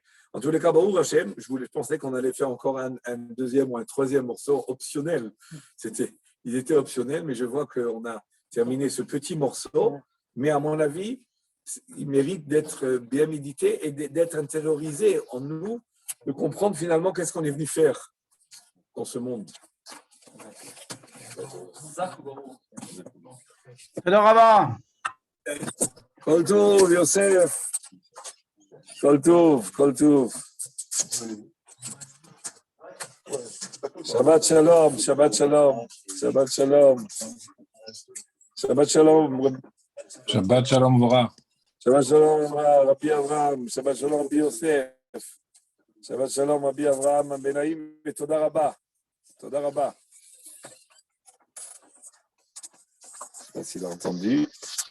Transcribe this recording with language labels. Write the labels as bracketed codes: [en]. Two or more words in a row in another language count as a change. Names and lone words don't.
[fr] En tous les cas, [he] ברוך השם, [fr] je pensais qu'on allait faire encore un deuxième ou un troisième morceau optionnel. Il était optionnel, mais je vois qu'on a terminé ce petit morceau. Mais à mon avis, il mérite d'être bien médité et d'être intériorisé en nous, de comprendre finalement qu'est-ce qu'on est venu faire dans ce monde. [he] תודה רבה. כל טוב, יוסף. כל טוב, כל טוב. שבת שלום, שבת שלום, שבת שלום. שבת שלום. שבת שלום וברח. שבת שלום רבי אברהם, שבת שלום רבי יוסף. שבת שלום רבי אברהם בן נעים, ותודה רבה. תודה רבה. [fr] Je ne sais pas s'il a entendu.